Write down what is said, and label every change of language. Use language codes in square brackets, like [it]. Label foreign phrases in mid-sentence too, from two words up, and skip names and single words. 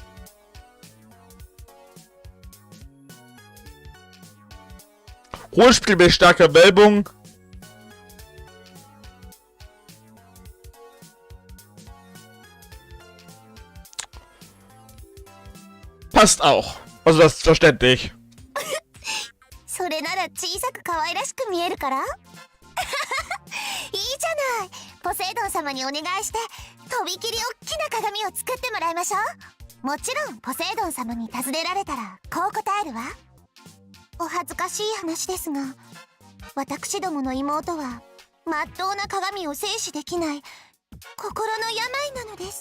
[de] Hohlspiegel mit starker Wölbung. Passt auch. Also das ist verständlich. [ja] それなら小さく可愛らしく見えるから。いいじゃない。ポセイドン様にお願いしてとびきり大きな鏡を作ってもらいましょう。もちろんポセイドン様に尋ねられたらこう答えるわ。お恥ずかしい話ですが、私どもの妹はまっとうな鏡を制止できない心の病なのです。